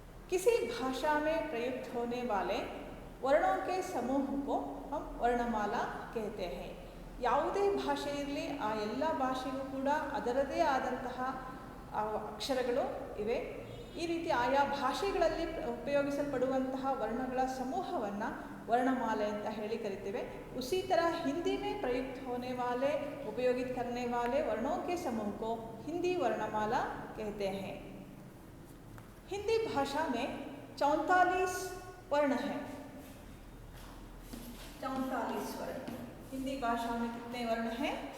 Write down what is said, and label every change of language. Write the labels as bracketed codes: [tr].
[hi] किसी भाषा में प्रयुक्त होने वाले वर्णों के समूह को हम वर्णमाला कहते हैं. [kn] ಯಾವುದೇ ಭಾಷೆ ಇರಲಿ ಆ ಎಲ್ಲ ಭಾಷೆಗೂ ಕೂಡ ಅದರದೇ ಆದಂತಹ ಅಕ್ಷರಗಳು ಇವೆ. ಈ ರೀತಿ ಆಯಾ ಭಾಷೆಗಳಲ್ಲಿ ಉಪಯೋಗಿಸಲ್ಪಡುವಂತಹ ವರ್ಣಗಳ ಸಮೂಹವನ್ನು वर्णमाला ಅಂತ ಹೇಳಿ ಕರಿತೇವೆ. [hi] उसी तरह हिंदी में प्रयुक्त होने वाले उपयोगित करने वाले वर्णों के समूह को हिंदी वर्णमाला कहते हैं. हिंदी भाषा में 44 वर्ण हैं. 44 वर्ण. हिंदी भाषा में कितने वर्ण हैं?